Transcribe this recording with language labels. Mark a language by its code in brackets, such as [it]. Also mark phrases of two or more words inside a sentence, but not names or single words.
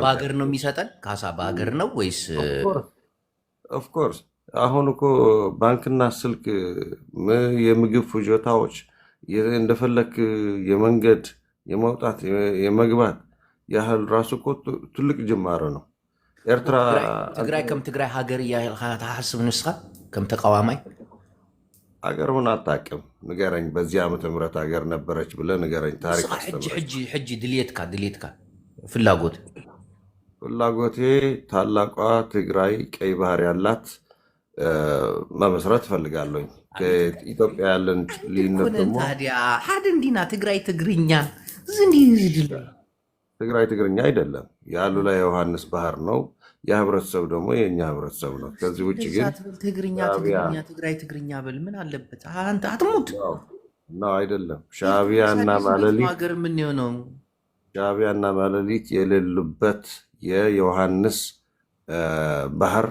[am] በሀገር ነው የሚሰጠን። ካሳ በሀገር ነው ወይስ ኦፍኮርስ አሁን እኮ ባንክና ስልክ፣ የምግብ ፍጆታዎች እንደፈለክ የመንገድ የመውጣት የመግባት ያህል ራሱ እኮ ትልቅ ጅማሮ ነው። ኤርትራ [ti] ትግራይ ከም ትግራይ ሃገር እያ ተሓስብ ንስኻ ከም ተቃዋማይ [am] አገር ሆን አታውቅም? ንገረኝ። በዚህ ዓመተ ምህረት ሀገር ነበረች ብለህ ንገረኝ። ታሪክ [ti] ሕጂ ድልየትካ [am] ፍላጎቴ ታላቋ ትግራይ ቀይ ባህር ያላት መመስረት እፈልጋለሁኝ። ከኢትዮጵያ ያለን ልዩነት ደግሞ [ti] ታዲያ ሓደ እንዲና ትግራይ ትግርኛ [am] ትግራይ ትግርኛ አይደለም፣ የአሉላ ዮሐንስ ባህር ነው። የህብረተሰብ ደግሞ የእኛ ህብረተሰብ ነው። ከዚህ ውጭ ግን ትግራይ ትግርኛ በል ምን አለበት? አንተ አትሙት ነው አይደለም። ሻዕቢያ እና ማለሊት የሌሉበት የዮሐንስ ባህር